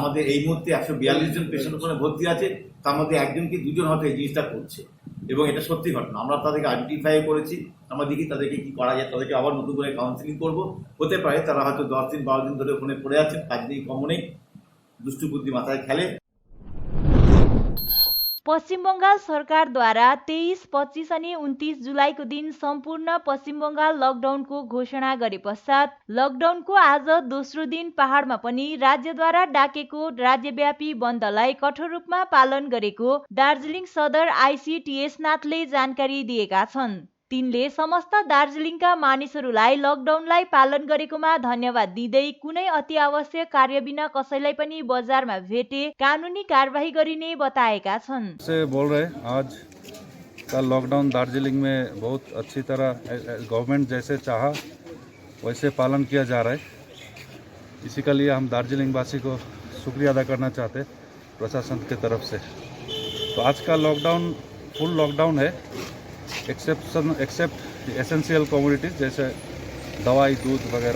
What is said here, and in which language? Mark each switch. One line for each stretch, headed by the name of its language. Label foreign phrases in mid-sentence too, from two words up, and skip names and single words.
Bangla: আমাদের এই মুহূর্তে 142 জন পেশেন্ট ওখানে ভর্তি আছে, তার মধ্যে 1 জন কি 2 জন হয়তো এই জিনিসটা করছে, এবং এটা সত্যি ঘটনা। আমরা তাদেরকে আইডেন্টিফাই করেছি, আমরা দেখি তাদেরকে কি করা যায়, তাদেরকে আবার নতুন করে কাউন্সিলিং করবো। হতে পারে তারা হয়তো 10 দিন 12 দিন ধরে ওখানে পড়ে আছেন, কাজ নেই, কম নেই, দুষ্টু বুদ্ধি মাথায় খেলে।
Nepali: पश्चिम बंगाल सरकारद्वारा 23, 25 अनि 29 जुलाईको दिन सम्पूर्ण पश्चिम बंगाल लकडाउनको घोषणा गरे पश्चात लकडाउनको आज दोस्रो दिन पहाडमा पनि राज्यद्वारा डाकेको राज्यव्यापी बन्दलाई कठोर रूपमा पालन गरेको दार्जिलिङ सदर आइसिटिएस नाथले जानकारी दिएका छन्। तिनले समस्त दार्जिलिङका मानिसहरूलाई लकडाउनलाई पालन गरेकोमा धन्यवाद दिँदै कुनै अति आवश्यक कार्य बिना कसैलाई पनि बजारमा भेटे कानुनी कारबाही गरिने बताएका छन्।
Hindi: से बोल रहे आज का लॉकडाउन दार्जिलिंग में बहुत अच्छी तरह गवर्नमेंट जैसे चाहा वैसे पालन किया जा रहा है। इसी के लिए हम दार्जिलिंग वासी को शुक्रिया अदा करना चाहते प्रशासन की तरफ से। तो आज का लॉकडाउन
English: full lockdown
Hindi: है,
English: except essential commodities
Hindi: जैसे दवाई दूध वगैरह।